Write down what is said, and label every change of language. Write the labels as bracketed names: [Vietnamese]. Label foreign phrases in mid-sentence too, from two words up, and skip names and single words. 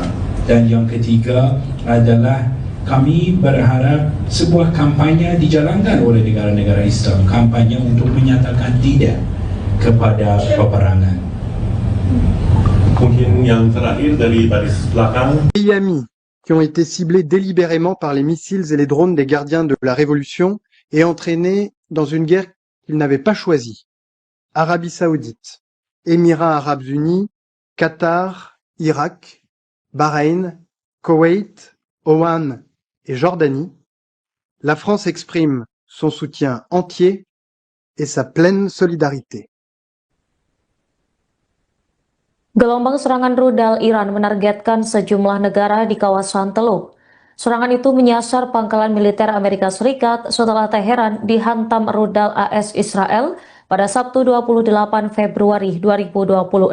[Indonesian] Dan yang ketiga adalah kami berharap sebuah kampanye dijalankan oleh negara-negara Islam, kampanye untuk menyatakan tidak kepada peperangan. Mungkin yang terakhir dari baris belakang. [French] Pays amis qui ont été ciblés délibérément par les missiles et les drones des gardiens de la révolution et entraîné dans une guerre qu'ils n'avaient pas choisie. Arabie Saoudite, Émirats Arabes Unis, Qatar, Irak, Bahreïn, Koweït, Oman et Jordanie, la France exprime son soutien entier et sa pleine solidarité. [Indonesian] Gelombang serangan rudal Iran menargetkan sejumlah negara di kawasan Teluk. Serangan itu menyasar pangkalan militer Amerika Serikat setelah Teheran dihantam rudal AS Israel pada Sabtu 28 Februari 2026.